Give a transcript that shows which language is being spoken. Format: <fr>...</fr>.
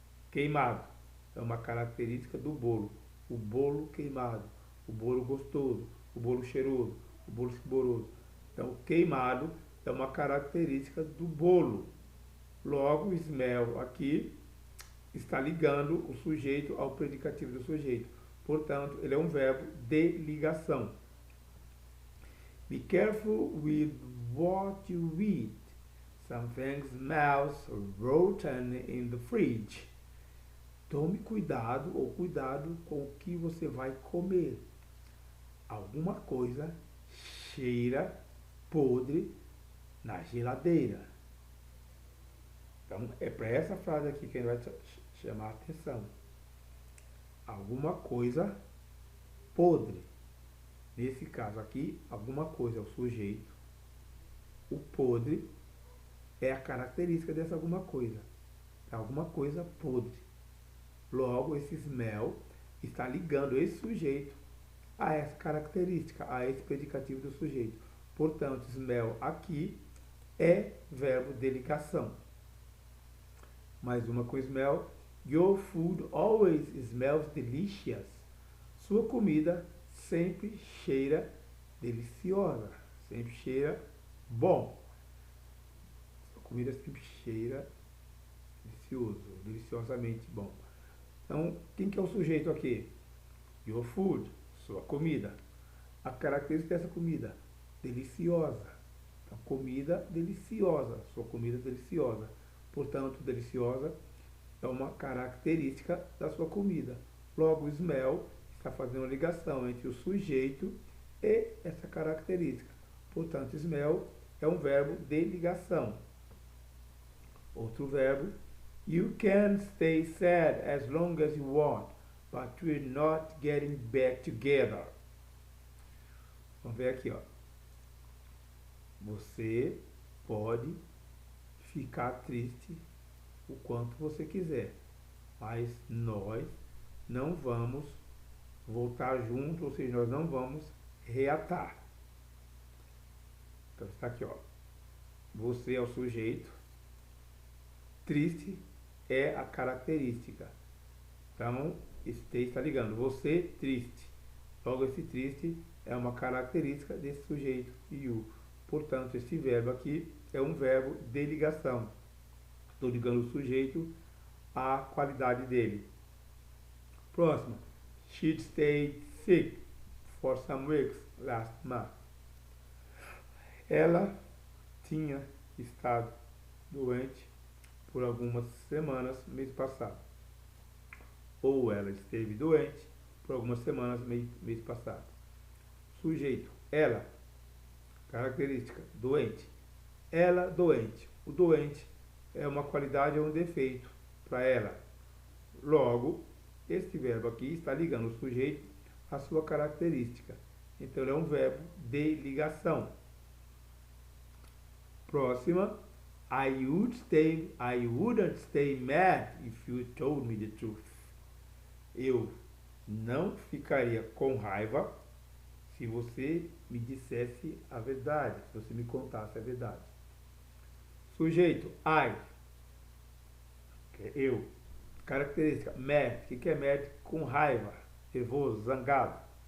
<pt>Queimado é uma característica do bolo. O bolo queimado, o bolo gostoso, o bolo cheiroso, o bolo saboroso. Então, queimado é uma característica do bolo. Logo, o smell aqui está ligando o sujeito ao predicativo do sujeito. Portanto, ele é um verbo de ligação.</pt> <en>Be careful with what you eat. Something smells rotten in the fridge.</en> <pt>Tome cuidado ou cuidado com o que você vai comer. Alguma coisa cheira podre na geladeira. Então, é para essa frase aqui que a gente vai chamar a atenção. Alguma coisa podre. Nesse caso aqui, alguma coisa é o sujeito. O podre é a característica dessa alguma coisa. É alguma coisa podre. Logo, esse smell está ligando esse sujeito a essa característica, a esse predicativo do sujeito. Portanto, smell aqui é verbo de ligação. Mais uma com smell.</pt> <en>Your food always smells delicious.</en> <pt>Sua comida sempre cheira deliciosa. Sempre cheira bom. Sua comida sempre cheira delicioso, deliciosamente bom. Então, quem que é o sujeito aqui?</pt> <en>Your food,</en> <pt>sua comida. A característica dessa comida, deliciosa. Então, comida deliciosa, sua comida deliciosa. Portanto, deliciosa é uma característica da sua comida. Logo, o smell está fazendo uma ligação entre o sujeito e essa característica. Portanto, smell é um verbo de ligação. Outro verbo,</pt> <en>you can stay sad as long as you want, but we're not getting back together.</en> <pt>Vamos ver aqui, ó. Você pode ficar triste o quanto você quiser, mas nós não vamos voltar juntos, ou seja, nós não vamos reatar. Então está aqui, ó. Você é o sujeito, triste é a característica. Então, stay está ligando. Você triste. Logo, esse triste é uma característica desse sujeito, you. Portanto, esse verbo aqui é um verbo de ligação. Estou ligando o sujeito à qualidade dele. Próximo.</pt> <en>She stayed sick for some weeks last month.</en> <pt>Ela tinha estado doente por algumas semanas mês passado. Ou ela esteve doente por algumas semanas mês passado. Sujeito, ela. Característica, doente. Ela doente. O doente é uma qualidade ou um defeito para ela. Logo, este verbo aqui está ligando o sujeito à sua característica. Então, ele é um verbo de ligação. Próxima.</pt> <en>I wouldn't stay mad if you told me the truth. Eu</en> <pt>não ficaria com raiva se você me dissesse a verdade, se você me contasse a verdade. Sujeito, I, que é eu. Característica, mad, o que é mad? Com raiva, nervoso, zangado.</pt>